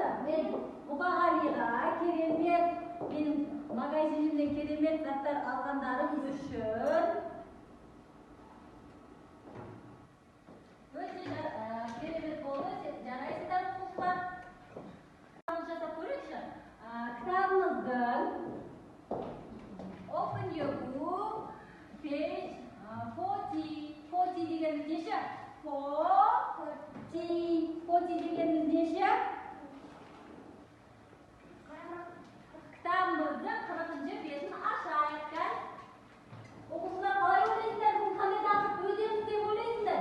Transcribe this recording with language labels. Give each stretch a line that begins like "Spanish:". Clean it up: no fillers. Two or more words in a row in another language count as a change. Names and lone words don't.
Kazakh: Мен Мұқағалиға керемет, менің магазинімнен керемет заттар алғандарым үшін өте керемет болды. Жарайсыздар оқушылар. Жасап көрейікші. Кітабымыздың
English: Open your book, page 40
Kazakh: дегеніміз неше? 40 дегеніміз неше? Кітабымыздың 40-шы бетін ашайық. Оқушылар қалай ойлайсыздар? Бұл қандай тақырып өтеміз деп ойлайсыздар?